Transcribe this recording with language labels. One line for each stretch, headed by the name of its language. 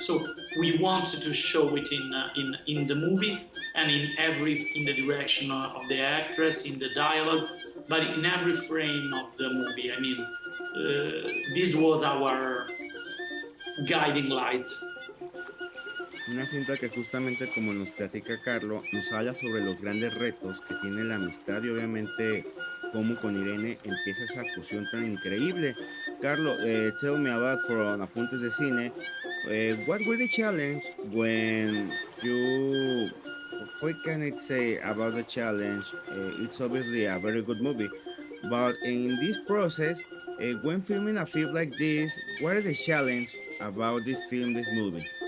English: So we wanted to show it in the movie and in the direction of the actress, in the dialogue, but in every frame of the movie. I mean, this was our guiding light.
Spanish: Una cinta que justamente como nos platica Carlo, nos habla sobre los grandes retos que tiene la amistad y obviamente cómo con Irene empieza esa fusión tan increíble.
English: Carlo, tell me about from Apuntes de Cine, what were the challenge when you, what can I say about the challenge? It's obviously a very good movie, but in this process, when filming a film like this, what are the challenge about this film, this movie?